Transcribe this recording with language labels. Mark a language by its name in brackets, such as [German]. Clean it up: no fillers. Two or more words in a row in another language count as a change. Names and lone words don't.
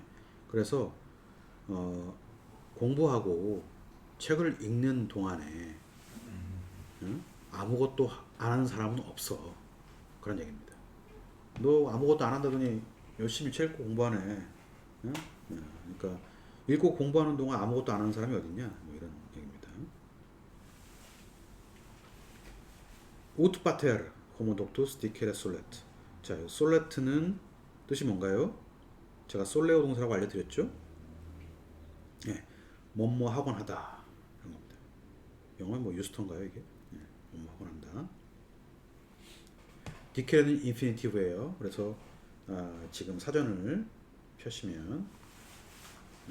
[Korean] 그래서 공부하고 책을 읽는 동안에 아무것도 안 하는 사람은 없어. 그런 얘기입니다. 너 아무것도 안 한다더니 열심히 책 읽고 공부하네. 응? 그러니까 읽고 공부하는 동안 아무것도 안 하는 사람이 어딨냐? 뭐 이런 얘기입니다. [Latin] ut pater homo doctus dicere solet. [Korean] 자, 솔레트는 뜻이 뭔가요? 제가 솔레오 동사라고 알려드렸죠? 예, 뭐뭐 하곤 하다 이런 겁니다. 영어에 뭐 유스턴가요 이게? 예, 뭐뭐 하곤 한다. 디케는 인피니티브예요. 그래서 지금 사전을 펴시면 네.